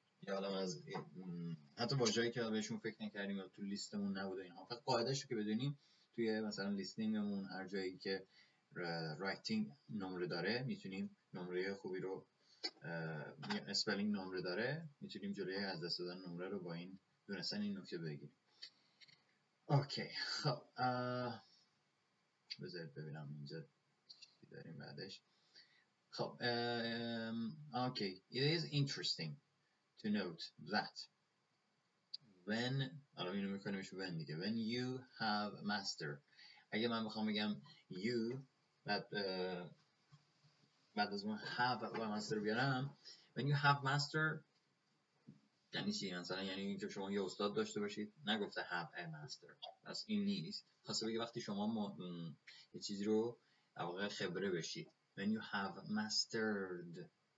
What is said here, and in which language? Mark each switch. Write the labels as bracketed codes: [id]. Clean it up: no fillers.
[fa] یا حالا از حتی واژه‌ای که بهشون فکر نکردیم یا تو لیستمون نبوده اینها، فقط قاعده‌شو که بدونیم توی مثلا لیستینگمون هر جایی که رایتینگ نمره داره میتونیم نمره خوبی رو اسپلینگ نمره داره میتونیم جلوی از دست دادن نمره رو با این دونستن این نکته بگیریم. اوکی خب بذارید ببینم اینجا چی داریم بعدش. خب اوکی [en] it is interesting to note that when [fa] الان اینو میکنیمش [en] when دیگه when you have master. [fa] اگه من بخوام بگم you بعد از اون have و master بیارم [en] when you have master [fa] یعنی چی؟ مثلا یعنی اینکه شما یه استاد داشته باشید، نگفته [en] have a master، [fa] پس این نیست. خواسته بگه وقتی شما یه چیزی رو در واقع خبره بشید [en] when you have mastered.